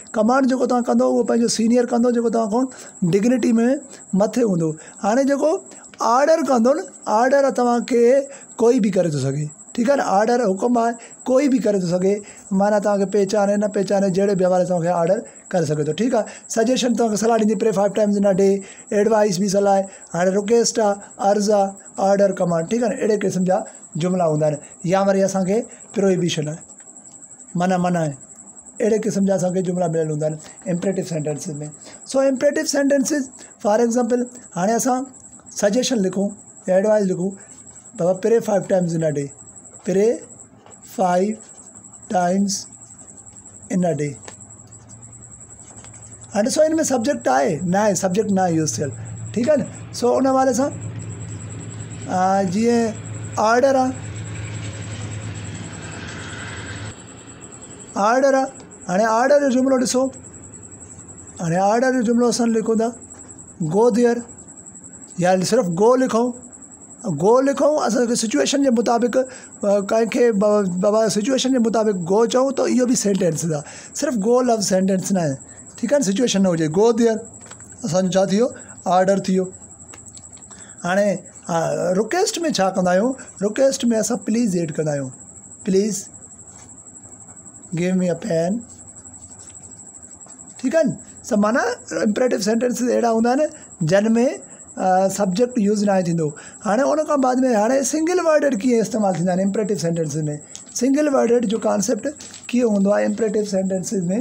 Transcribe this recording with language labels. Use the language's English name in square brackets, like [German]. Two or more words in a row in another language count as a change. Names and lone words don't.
[Sindhi] कमांड जेको तव्हां कंदो उहो पंहिंजो सीनियर कंदो, जेको तव्हां खां डिग्निटी में मथे हूंदो। हाणे जेको ऑर्डर कंदो न, ऑर्डर तव्हांखे कोई बि करे थो सघे, ठीकु आहे न। ऑर्डर हुकुम आहे, कोई बि करे थो सघे, माना तव्हांखे पहचाने न पहचाने जहिड़े बि हवाले सां ऑर्डर करे सघे थो, ठीकु आहे। सजेशन तव्हांखे सलाह ॾींदी, [English] Pray 5 times in a day, [Sindhi] एडवाइस बि सलाह आहे। हाणे रिक्वेस्ट आहे, अर्ज़ आहे, [English] order, command, [Sindhi] ठीकु आहे न। अहिड़े क़िस्म जा जुमिला हूंदा आहिनि। या वरी असांखे प्रोहिबिशन आहे, मना आहे, अहिड़े क़िस्म जा असांखे जुमिला मिलियल हूंदा आहिनि [English] imperative sentences [Sindhi] में। सो [English] imperative sentences, for example, [Sindhi] हाणे असां सजेशन लिखूं या एडवाइस लिखूं, बाबा [English] pray 5 times in a day, pray 5 times in a day. [Sindhi] हाणे सो हिन में सब्जेक्ट आहे न आहे, सब्जेक्ट न आहे यूज़ थियल, ठीकु आहे न। सो उन हवाले सां जीअं ऑर्डर आहे, ऑर्डर आहे। हाणे ऑर्डर जो जुमिलो ॾिसो, हाणे ऑर्डर जो जुमिलो असां लिखूं था, [English] go there, [Sindhi] या सिर्फ़ु गो लिखूं, गो लिखूं असांखे सिचुएशन जे मुताबिक़, कंहिंखे बाबा सिचुएशन जे मुताबिक़ गो चऊं त इहो बि सेंटेंस आहे। सिर्फ़ु गो लफ़्ज़ सेंटेंस न आहे, ठीकु आहे न। सिचुएशन न हुजे, [English] go there [Sindhi] असांजो छा थी वियो, ऑर्डर थी वियो। हाणे रिक्वेस्ट में छा कंदा आहियूं, रिक्वेस्ट में असां [English] please add [Sindhi] कंदा आहियूं, [English] Please give me a pen, [Sindhi] ठीकु आहे न। सभु माना [English] imperative sentences [Sindhi] अहिड़ा हूंदा आहिनि जिन में सब्जेक्ट यूज़ न आहे थींदो। हाणे उन खां बाद में हाणे [English] single worded [Sindhi] कीअं इस्तेमालु थींदा आहिनि [English] imperative sentences [Sindhi] में। [English] single worded [Sindhi] जो कॉन्सेप्ट कीअं हूंदो आहे [English] imperative sentences [Sindhi] में।